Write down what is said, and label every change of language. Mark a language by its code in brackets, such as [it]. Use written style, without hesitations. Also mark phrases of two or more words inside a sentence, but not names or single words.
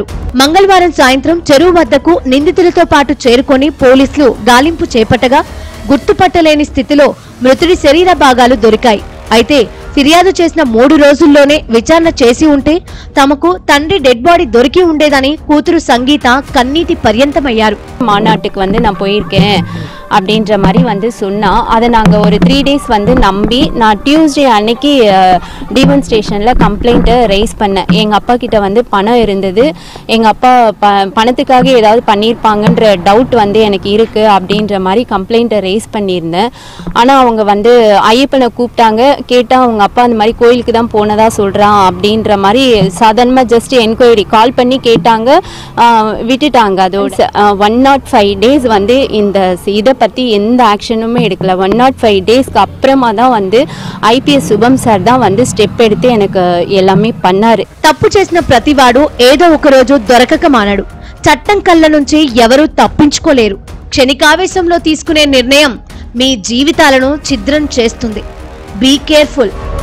[te] మంగళవారం సాయంత్రం చెరువు వద్దకు నిందితులతో పాటు చేరుకొని పోలీసులు గాలింపు చేపట్టగా గుర్తుపట్టలేని స్థితిలో మృతుడి శరీర భాగాలు దొరికాయి. అయితే ఫిర్యాదు చేసిన 3 రోజుల్లోనే విచారణ చేసి ఉంటే తమకు తండ్రి డెడ్ బాడీ దొరికి ఉండేదని కూతురు సంగీత కన్నీటి పర్యంతమయ్యారు. [ta] மாநாட்டுக்கு நான் போயிருக்கேன் அப்படின்ற மாதிரி சொன்னா, அதை நாங்கள் ஒரு 3 days நம்பி நான் டியூஸ்டே அன்னைக்கு [en] town stationல் complaintஐ raise [ta] பண்ணேன். எங்கள் அப்பா கிட்ட பணம் இருந்தது, எங்கள் அப்பா பணத்துக்காக ஏதாவது பண்ணியிருப்பாங்கன்ற டவுட் எனக்கு இருக்குது அப்படின்ற மாதிரி [en] complaintஐ raise [ta] பண்ணியிருந்தேன். ஆனால் அவங்க ஐயப்பனை கூப்பிட்டாங்க. கேட்டால் அவங்க அப்பா அந்த மாதிரி கோயிலுக்கு தான் போனதாக சொல்கிறான் அப்படின்ற மாதிரி சாதாரணமாக [en] just enquiry call [ta] பண்ணி கேட்டாங்க, விட்டுட்டாங்க. அதோட 105 days இந்த இதை பற்றி எந்த ஆக்ஷனுமே எடுக்கல. 105 daysக்கு அப்புறமா தான் ஐபிஎஸ் சுபம் சார் தான் స్టెప్ எடுத்து எனக்கு எல்லாமே பண்ணாரு. [te] తప్పు చేసిన ప్రతివాడు ఏదో ఒక రోజు దొరకక మానడు. చట్టం కళ్ళ నుంచి ఎవరూ తప్పించుకోలేరు. క్షణికావేశంలో తీసుకునే నిర్ణయం మీ జీవితాలను ఛిద్రం చేస్తుంది. [en] be careful.